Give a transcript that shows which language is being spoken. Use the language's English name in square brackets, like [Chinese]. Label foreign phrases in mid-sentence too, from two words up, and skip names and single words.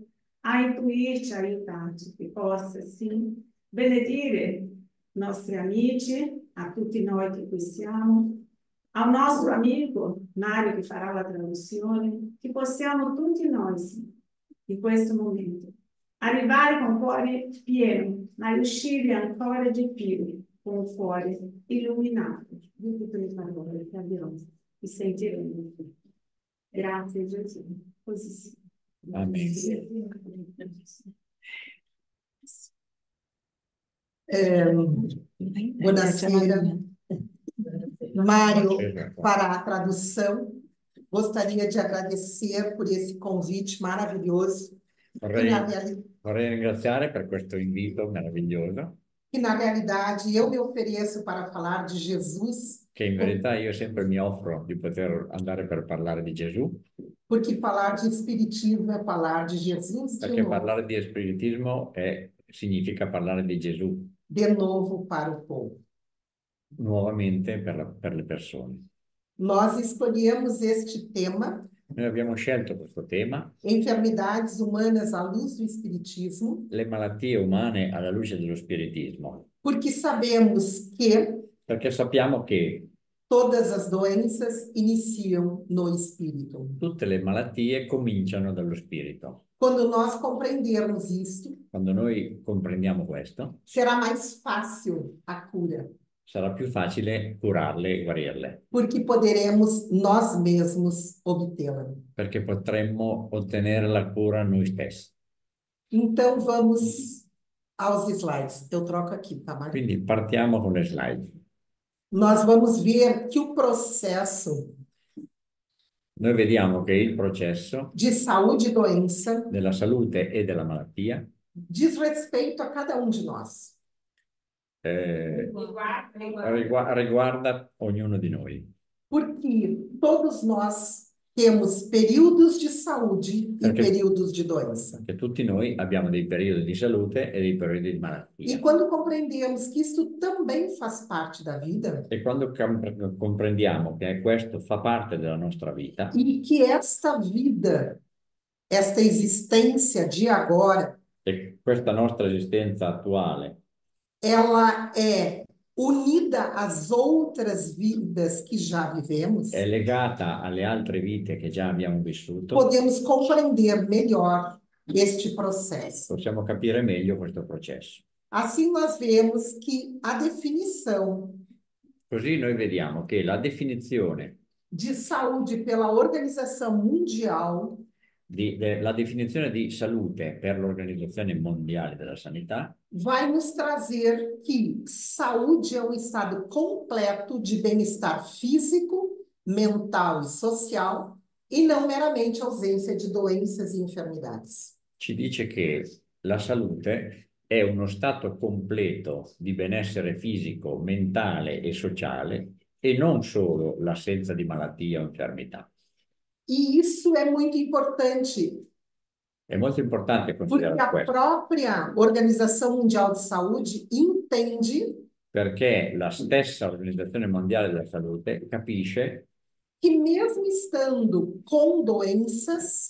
[Italian] a intuirci, a aiutarci, che possa, sì, benedire i nostri amici, a tutti noi che qui siamo, al nostro amico Mario che farà la traduzione, che possiamo tutti noi, sì, in questo momento, arrivare con cuore pieno, ma uscire ancora di più con il cuore illuminato di tutte le parole che abbiamo e sentiremo. Grazie Gesù. Così sia. Amen. Buonasera. [Portuguese] Mário fará a tradução. Gostaria de agradecer por esse convite maravilhoso. [Italian] Vorrei ringraziare per questo invito meraviglioso, [Portuguese] E, na realidade, eu me ofereço para falar de Jesus, [Italian] che in verità io sempre mi offro di poter andare per parlare di Gesù, [Portuguese] porque falar de Espiritismo é falar de Jesus [Italian] perché parlare di spiritismo significa parlare di Gesù [Portuguese] de novo para o povo. [Italian] nuovamente per le persone. [Portuguese] Nós escolhemos este tema, [Italian] Noi abbiamo scelto questo tema, [Portuguese] enfermidades humanas à luz do Espiritismo, [Italian] le malattie umane alla luce dello spiritismo, [Portuguese] porque sabemos que [Italian] perché sappiamo che [Portuguese] todas as doenças iniciam no espírito. [Italian] tutte le malattie cominciano dallo spirito. [Portuguese] Quando nós compreendermos isto, [Italian] Quando noi comprendiamo questo, [Portuguese] será mais fácil a cura, [Italian] sarà più facile curarle e guarirle, [Portuguese] porque poderemos nós mesmos obtê-la. [Italian] perché potremmo ottenere la cura noi stessi. [Portuguese] Então vamos aos slides. Eu troco aqui, tá, Maria? [Italian] Quindi partiamo con le slide. [Portuguese] Nós vamos ver que o processo [Italian] Noi vediamo che il processo [Portuguese] de saúde e doença [Italian] della salute e della malattia [Portuguese] diz respeito a cada um de nós. [Italian] riguarda ognuno di noi, [Portuguese] Porque todos nós temos períodos de saúde e [Italian] Perché- [Portuguese] períodos de doença. [Italian] che tutti noi abbiamo dei periodi di salute e dei periodi di malattia. [Portuguese] E quando compreendemos que isso também faz parte da vida, [Italian] E quando comprendiamo che questo fa parte della nostra vita [Portuguese] e que esta vida, esta existência de agora, [Italian] e questa nostra esistenza attuale [Portuguese] ela é unida às outras vidas que já vivemos, [Italian] è legata alle altre vite che già abbiamo vissuto, [Portuguese] podemos compreender melhor este processo. [Italian] possiamo capire meglio questo processo. [Portuguese] Assim nós vemos que a definição [Italian] Così noi vediamo che la definizione [Portuguese] de saúde pela Organização Mundial [Italian] la definizione di salute per l'Organizzazione Mondiale della Sanità [Portuguese] vai nos trazer que saúde é um estado completo de bem-estar físico, mental e social, e não meramente ausência de doenças e enfermidades. [Italian] ci dice che la salute è uno stato completo di benessere fisico, mentale e sociale e non solo l'assenza di malattia o infermità. [Portuguese] E isso é muito importante, [Italian] È molto importante [Portuguese] porque [Italian] considerare [Portuguese] a [Italian] questo, [Portuguese] própria Organização Mundial de Saúde entende [Italian] perché la stessa Organizzazione Mondiale della Salute capisce [Portuguese] que mesmo estando com doenças,